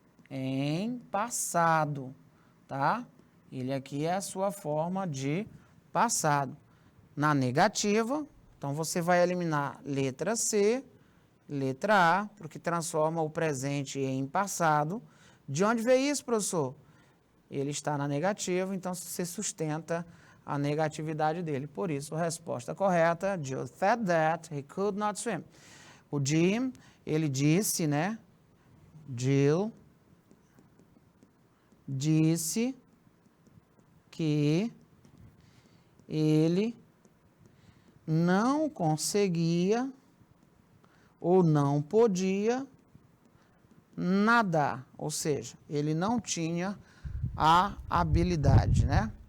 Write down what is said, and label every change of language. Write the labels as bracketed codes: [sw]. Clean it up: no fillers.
[pt] Em passado, tá? Ele aqui é a sua forma de passado. Na negativa, então você vai eliminar letra C, letra A, porque transforma o presente em passado. De onde veio isso, professor? Ele está na negativa, então você sustenta a negatividade dele. Por isso, a resposta correta, [en] Jill said that he could not swim. [pt] O Jim, ele disse, né? Jill disse que ele não conseguia ou não podia nadar, ou seja, ele não tinha a habilidade, né?